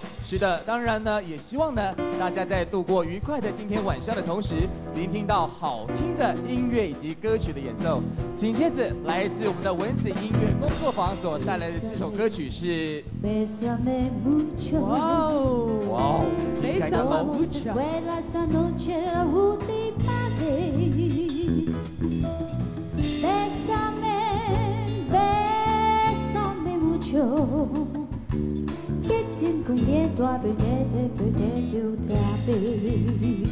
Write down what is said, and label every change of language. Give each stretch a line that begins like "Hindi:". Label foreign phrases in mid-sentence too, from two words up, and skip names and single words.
Chinese: 是的，当然呢，也希望呢大家在度过愉快的今天晚上的同时，聆听到好听的音乐以及歌曲的演奏。紧接着，来自我们的文子音乐工作坊所带来的这首歌曲是，哇哦，哇哦，听看看吧。
Spanish: Bésame mucho, que tengo miedo a perderte otra vez.